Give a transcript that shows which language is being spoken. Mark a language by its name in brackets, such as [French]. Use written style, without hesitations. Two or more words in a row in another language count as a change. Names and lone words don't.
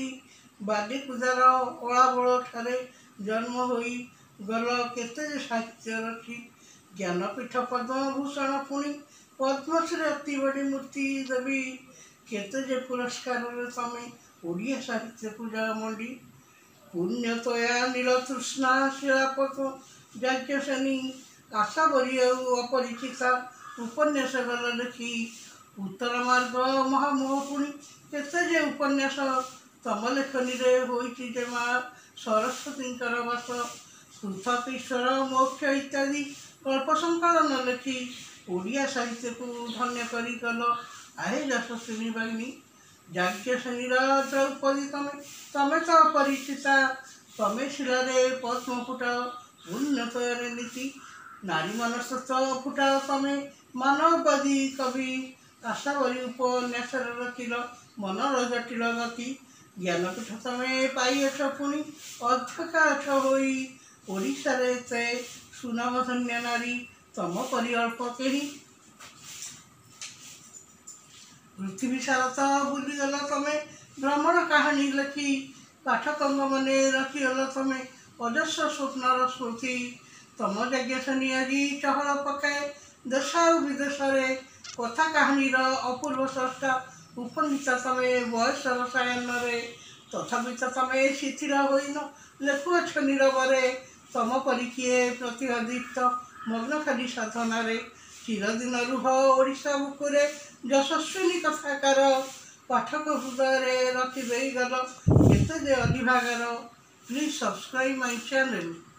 [Odia] ବାଦୀକୁଦାର ଓଲାବୋଲ ଠାରେ ଜନ୍ମ ହୋଇ ଗଲ କେତେ ସାହିତ୍ୟ ରଚି। ଜ୍ଞାନପୀଠ ପଦ୍ମଭୂଷଣ ପୁଣି ପଦ୍ମଶ୍ରୀ ଅତି ବଡ଼ି ମୂର୍ତ୍ତି ଦେବୀ। କେତେ ଯେ ପୁରସ୍କାର ତମେ ଓଡ଼ିଆ ସାହିତ୍ୟ କୁ ଯା ମଣ୍ଡି। ପୁଣ୍ୟତୋୟା ନୀଳ ତୃଷ୍ଣା ଶିଳାପଦ୍ମ ଯାଜ୍ଞସେନୀ ଆଶାବରୀ ଅପରିଚିତା ଉପନ୍ୟାସ ଗଲ ଲେଖି। ଉତ୍ତର ମାର୍ଗ ମହାମୋହ ପୁଣି କେତେ ଯେ ଉପନ୍ୟାସ ତମ ଲେଖନୀ ରେ ହୋଇଛି ଯେ ମାଁ ସରସ୍ୱତୀଙ୍କର ବାସ। ପୃଥକ ଈଶ୍ୱର ମୋକ୍ଷ ଇତ୍ୟାଦି ଗଳ୍ପ ସଙ୍କଳନ ଲେଖି ଓଡ଼ିଆ ସାହିତ୍ୟ କୁ ଧନ୍ୟ କରି ଗଲ ଆହେ ଯଶସ୍ୱିନୀ ଭଉଣୀ। ଯାଜ୍ଞସେନୀର ଦ୍ରୌପଦୀ ତମେ ତ ପରିଚିତା। ତମେ ଶିଳାରେ ପଦ୍ମ ଫୁଟାଅ ଉନ୍ନତ ନୀତି। ନାରୀ ମନସ୍ତତ୍ତ୍ୱ ଫୁଟାଅ ତମେ ମାନବବାଦୀ କବି। ଆଶାବରୀ ଉପନ୍ୟାସ ରଚିଲ ମନର ଜଟିଳ ଗତି। ଜ୍ଞାନପୀଠ ତମେ ପାଇଛ ପୁଣି ଅଧ୍ୟକ୍ଷ ହୋଇ। ଓଡ଼ିଶା ରେ ତ ସୁନାମଧନ୍ୟ ନାରୀ ତମ ପରି ଅଳ୍ପ କେହି। ପୃଥିବୀ ସାରା ବୁଲିଗଲ ତମେ ଭ୍ରମଣ କାହାଣୀ ଲେଖି। ପାଠକଙ୍କ ମନେ ରଖିଗଲ ତମେ ଅଜସ୍ର ସ୍ୱପ୍ନର ସ୍ମୃତି। ତମ ଯାଜ୍ଞସେନୀ ଆଜି ଚହଳ ପକାଏ ଦେଶ ଓ ବିଦେଶ ରେ। କଥା କାହାଣୀର ଅପୂର୍ବ ସ୍ରଷ୍ଟା ଉପନୀତା ତମେ ବୟସ ରସାୟନ ରେ। ତଥାପି ତମେ ଶିଥିଳ ହୋଇନ ଲେଖୁଅଛ ନୀରବରେ। ତମ ପରି କିଏ ପ୍ରତିଭାଦୀପ୍ତ ମଗ୍ନ ଖାଲି ସାଧନା ରେ। ଚିରଦିନ ରୁହ ଓଡ଼ିଶା ବୁକୁରେ ଯଶସ୍ୱିନୀ କଥାକାର। ପାଠକ ହୃଦୟ ରେ ରଖି ଦେଇ ଗଲ କେତେ ଯେ ଅଧିଭାଗାର। [English] Please subscribe my channel.